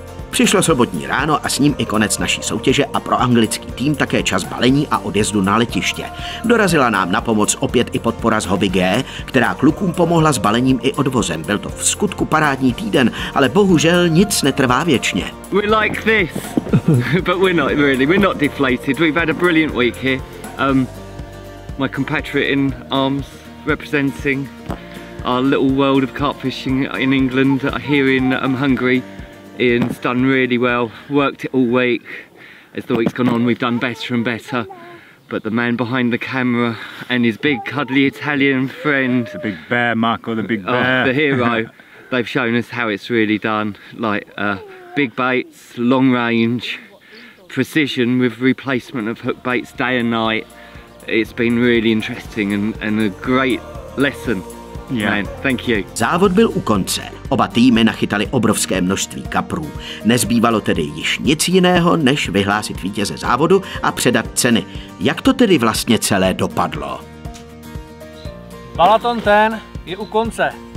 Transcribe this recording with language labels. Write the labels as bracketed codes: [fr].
[cs] Přišlo sobotní ráno a s ním i konec naší soutěže a pro anglický tým také čas balení a odjezdu na letiště. Dorazila nám na pomoc opět i podpora z Hobby G, která klukům pomohla s balením i odvozem. Byl to v skutku parádní týden, ale bohužel nic netrvá věčně. [en] We're like this, but we're not really. We're not deflated. We've had a brilliant week here. My compatriot in arms representing our little world of carp fishing in England, here in Hungary. Ian's done really well, worked it all week. As the week's gone on, we've done better and better. But the man behind the camera and his big cuddly Italian friend, The big bear, Marco, the big bear. the hero, they've shown us how it's really done. Like big baits, long range, precision with replacement of hook baits day and night. It's been really interesting and a great lesson. Yeah. Man, thank you. [cs] Závod byl u konce. Oba týmy nachytali obrovské množství kaprů. Nezbývalo tedy již nic jiného, než vyhlásit vítěze závodu a předat ceny. Jak to tedy vlastně celé dopadlo? Balaton ten je u konce.